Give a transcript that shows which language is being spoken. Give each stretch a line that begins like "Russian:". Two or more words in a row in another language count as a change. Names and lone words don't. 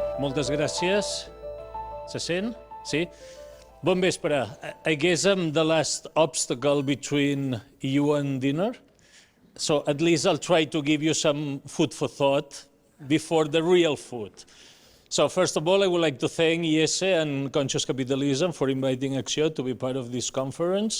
Catalan: Moltes gràcies. Se sent? Sí? Bon vespre.
English: I guess I'm the last obstacle between you and dinner. So at least I'll try to give you some food for thought before the real food. So first of all, I would like to thank IESE and Conscious Capitalism for inviting ACCIÓ to be part of this conference.